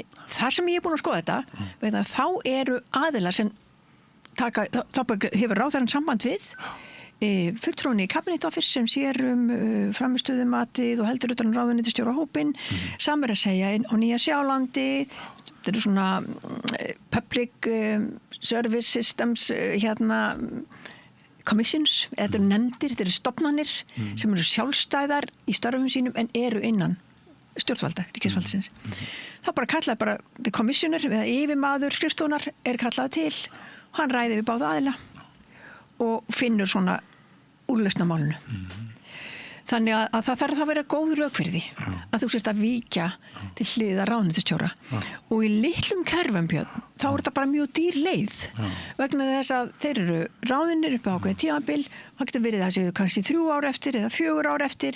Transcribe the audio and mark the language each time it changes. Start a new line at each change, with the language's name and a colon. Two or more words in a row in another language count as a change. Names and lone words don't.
Icelandic: Þar sem ég er búin að skoða þetta, vegna þá eru aðilar sem taka, þá hefur ráðherrann samband við fulltrúin í Cabinet Office sem sér framistöðumatið og heldur utan ráðuneytisstjóra hópinn, samar að segja á Nýja Sjálandi, þetta eru svona
English: public service systems commissions,
Icelandic: þetta eru nefndir, þetta eru stofnanir sem eru sjálfstæðar í störfum sínum en eru innan stjórnvalda, ríkisvaldsins. Þá bara kallaði
English: the commissioner
Icelandic: eða yfirmaður skrifstofunar er kallað til, hann ræði við báða aðila og finnur svona úrlausn á málinu. Þannig að það þarf að vera góð rök fyrir því að þú sért að víkja til hliðar ráðuneytisstjóra og í litlum kerfum, Björn, þá er þetta bara mjög dýr leið vegna þess að þeir eru ráðinir upp á ákveðið tímabil, það getur verið það séu kannski 3 ár eftir eða 4 ár eftir.